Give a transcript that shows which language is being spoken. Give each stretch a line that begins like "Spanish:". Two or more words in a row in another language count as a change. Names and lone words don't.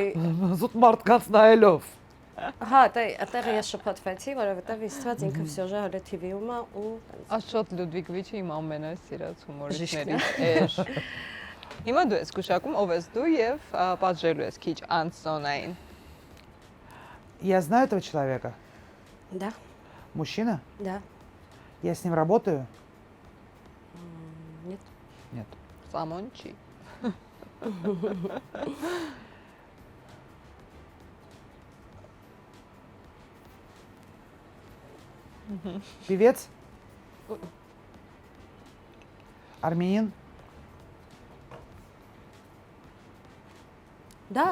Armenian: Զուտ մարդկանց նայելով։ Հա, այդտեղ ես շփոթվեցի, որովհետև իստված ինքը всё հələ TV-ում է ու Աշոտ Լյուդվիգովիչը իմ ամենասիրած հումորիստներից էր։ Հիմա դու ես գուշակում, ով ես դու եւ պատժելու ես քիչ Անսոնային։
Russian: Я знаю этого человека. Да, Мужчина? да. Я с ним работаю? Нет. Нет.
Armenian: Սամոն չի։
Russian: Певец? Армянин? Да,